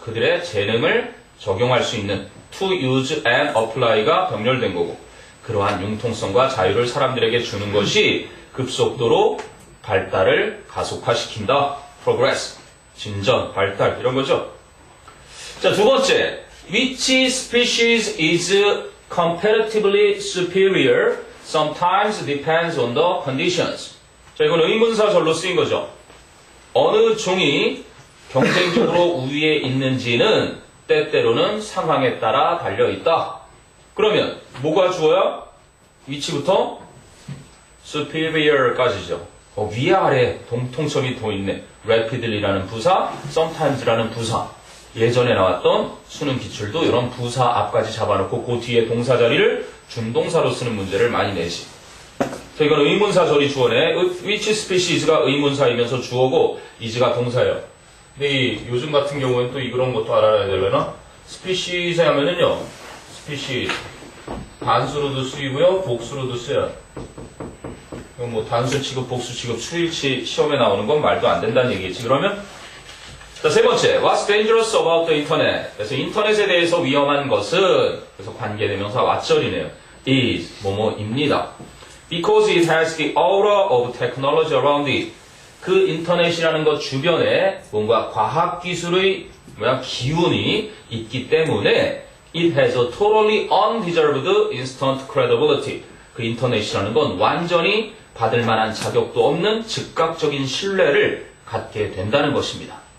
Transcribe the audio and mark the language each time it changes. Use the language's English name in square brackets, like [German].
[Korean] 그들의 재능을 적용할 수 있는. [English] To use and apply가 [Korean] 병렬된 거고. 그러한 융통성과 자유를 사람들에게 주는 것이 급속도로 발달을 가속화시킨다. progress. 진전, 발달. 이런 거죠. 자, 두 번째. [English] Which species is comparatively superior sometimes depends on the conditions. [Korean] 자, 이건 의문사절로 쓰인 거죠. 어느 종이 경쟁적으로 우위에 있는지는 때때로는 상황에 따라 달려있다. 그러면 뭐가 주어야? 위치부터 superior까지죠. 위아래 동통점이 더 있네. rapidly라는 부사, sometimes라는 부사. 예전에 나왔던 수능 기출도 이런 부사 앞까지 잡아놓고 그 뒤에 동사 자리를 준동사로 쓰는 문제를 많이 내지. 자, 이건 의문사절이 주어네. which species가 의문사이면서 주어고 is가 동사예요. 근데 요즘 같은 경우에는 또 이런 것도 알아야 되려나? species 하면은요. species 단수로도 쓰이고요, 복수로도 쓰여요. 뭐 단수 취급, 복수 취급, 수일치 시험에 나오는 건 말도 안 된다는 얘기겠지. 그러면 자, 세 번째, [English] What's dangerous about the internet? [Korean] 그래서 인터넷에 대해서 위험한 것은 그래서 관계대명사 what절이네요. is 뭐뭐입니다. [English] Because it has the aura of technology around it. [Korean] 그 인터넷이라는 것 주변에 뭔가 과학기술의 기운이 있기 때문에 [English] it has a totally undeserved instant credibility. [Korean] 그 인터넷이라는 건 완전히 받을 만한 자격도 없는 즉각적인 신뢰를 갖게 된다는 것입니다.